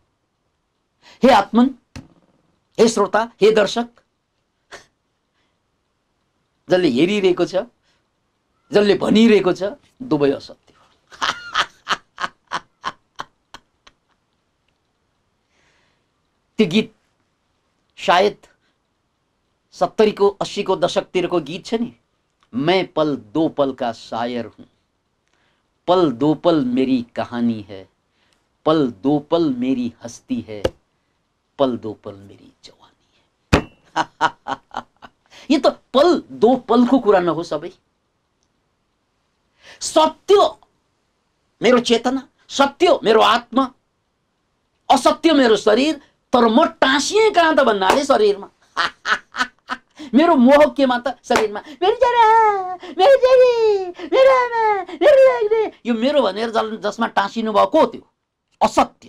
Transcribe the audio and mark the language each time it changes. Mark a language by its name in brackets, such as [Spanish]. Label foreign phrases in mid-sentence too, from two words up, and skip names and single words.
[Nepali] हे आत्मन, हे श्रोता, हे दर्शक, जसले हेरिरहेको छ, जसले भनिरहेको छ, दुवै असत्य हो। त्यो गीत सायद 70 को 80 को दशकतिरको गीत छ नि, [Hindi] मैं पल दो पल का शायर हूं, पल दो पल मेरी कहानी है, पल दो पल मेरी हस्ती है, पल दो पल मेरी जवानी है। ये तो पल दो पल [Nepali] को कुरा न हो सबै। सत्य मेरो चेतना, सत्य मेरो आत्मा, असत्य मेरो शरीर। तर म टाँसिए कहाँ त भन्नाले शरीरमा। मेरो मोह केमा त शरीरमा। मेरो छोरा, मेरो छोरी, मेरो आमा, मेरो लाग्ने, यो मेरो भनेर जसमा टाँसिनु भएको त्यो असत्य।